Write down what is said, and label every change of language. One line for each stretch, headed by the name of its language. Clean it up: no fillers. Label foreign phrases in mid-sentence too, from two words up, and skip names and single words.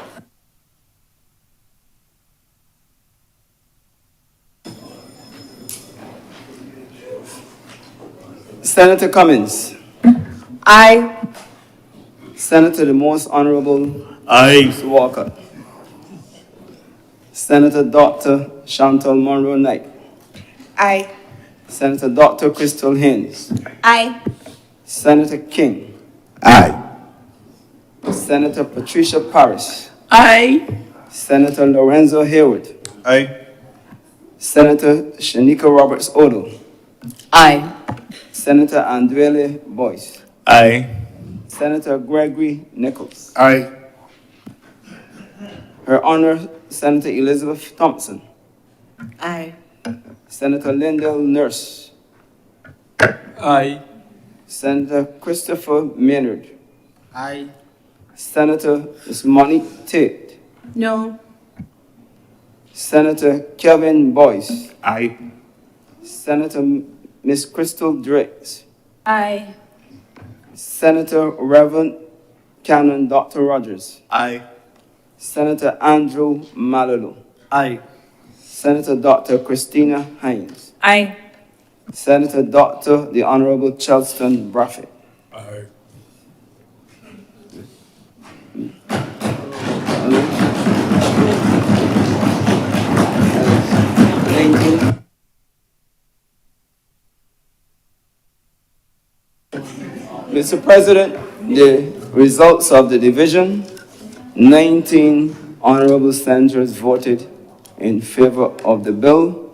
English: Senator Cummins. Aye. Senator the Most Honourable Aye. Walker. Senator Dr. Chantal Monroe Knight. Aye. Senator Dr. Crystal Haynes. Aye. Senator King. Aye. Senator Patricia Parrish. Aye. Senator Lorenzo Hayward. Aye. Senator Shanika Roberts Odo. Aye. Senator Andrele Boyce. Aye. Senator Gregory Nichols. Aye. Her Honor, Senator Elizabeth Thompson. Aye. Senator Lyndall Nurse. Aye. Senator Christopher Maynard. Aye. Senator Ms. Monique Tate. No. Senator Kevin Boyce. Aye. Senator Miss Crystal Drix. Aye. Senator Reverend Canon Dr. Rogers. Aye. Senator Andrew Malolo. Aye. Senator Dr. Christina Hines. Aye. Senator Dr. the Honorable Chelston Braffett. Aye. Mr. President, the results of the division, 19 honorable senators voted in favor of the bill.